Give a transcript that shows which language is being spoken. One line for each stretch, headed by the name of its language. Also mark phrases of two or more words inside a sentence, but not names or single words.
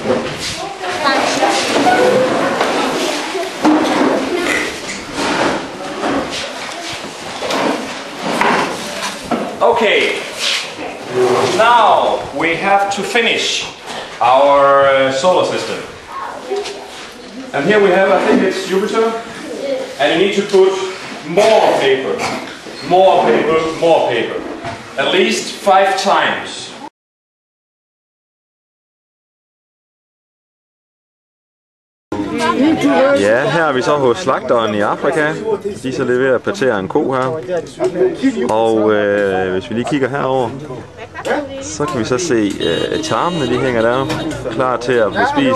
English: Okay, now we have to finish our solar system. And here we have, I think it's Jupiter, and you need to put more paper, more paper, more paper, at least 5 times.
Danish: Ja, her er vi så hos slagteren i Afrika. De er så lidt ved at partere en ko her. Og hvis vi lige kigger herover, så kan vi så se tarmene, de hænger der, klar til at blive spist.